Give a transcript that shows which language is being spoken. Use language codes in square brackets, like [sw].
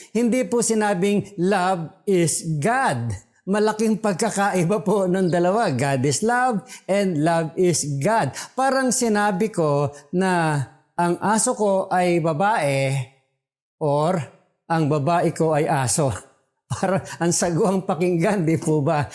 [tl] Hindi po sinabing [en] love is God. [tl] Malaking pagkakaiba po ng dalawa. [en] God is love and love is God. [tl] Parang sinabi ko na ang aso ko ay babae or ang babae ko ay aso. Para ang saguang pakinggan, di po ba?